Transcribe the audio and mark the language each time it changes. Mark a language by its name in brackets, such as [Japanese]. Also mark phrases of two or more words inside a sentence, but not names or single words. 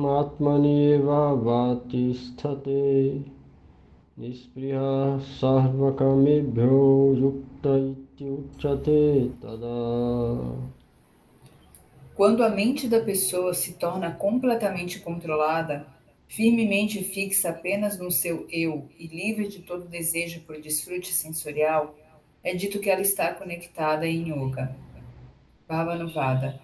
[Sanskrit] atmani eva vatisthate nispriha sarvakamebhyo yukta iti uchate tada. [Portuguese] Quando a mente da pessoa se torna completamente controlada, firmemente fixa apenas no seu eu e livre de todo desejo por desfrute sensorial, é dito que ela está conectada em yoga. Bhavanuvada.